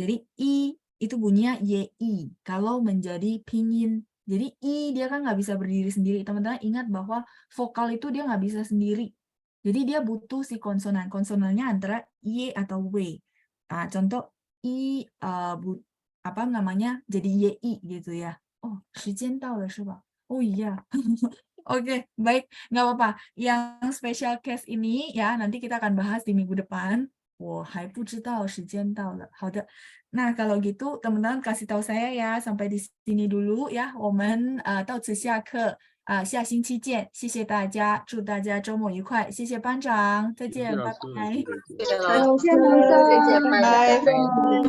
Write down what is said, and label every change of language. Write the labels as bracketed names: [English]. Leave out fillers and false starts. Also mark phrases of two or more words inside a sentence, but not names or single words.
[Indonesian] Jadi i itu bunyinya yi kalau menjadi pinyin. Jadi i dia kan nggak bisa berdiri sendiri. Teman-teman ingat bahwa vokal itu dia nggak bisa sendiri. Jadi dia butuh si konsonan. Konsonannya antara y atau w. Nah, contoh i apa namanya jadi yi gitu ya. [Chinese] Oh, 时间到了是吧? [Indonesian] Oh iya. Oke, baik, nggak apa-apa. Yang [English] special case [Indonesian] ini ya nanti kita akan bahas di minggu depan. [Chinese] 我还不知道时间到了。好的，那 [Indonesian] kalau gitu teman-teman kasih tahu saya ya sampai di sini dulu ya. [Chinese] 我们到此下课，下星期见。谢谢大家，祝大家周末愉快。谢谢班长，再见，拜拜。谢谢老师，谢谢班长。